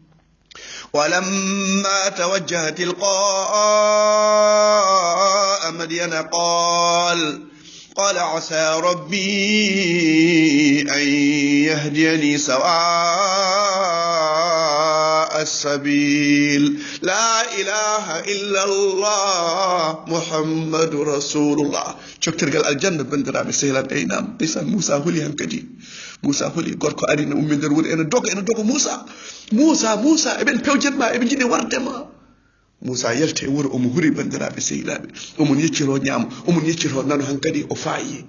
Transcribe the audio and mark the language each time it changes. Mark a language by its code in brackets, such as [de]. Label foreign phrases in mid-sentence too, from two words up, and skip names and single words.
[ar] ولما توجه تلقاء مدين قال عسى ربي أن يهديني سواء السبيل. لا إله إلا الله محمد رسول الله. [ff] coktirgal aljanna bandiraɓe sehilaɓe. eynam ndeysan Musa huli han kadi. Musa huli, gorko ari no ummi nder wuuro ene doga Musa eɓen pewjetma, eɓe jiɗi wardema. Musa yelte e wuuro, omo huri bandiraɓe sehilaɓe, omon yecciro ñaamo, omon yecciro nano han kadi o faayi.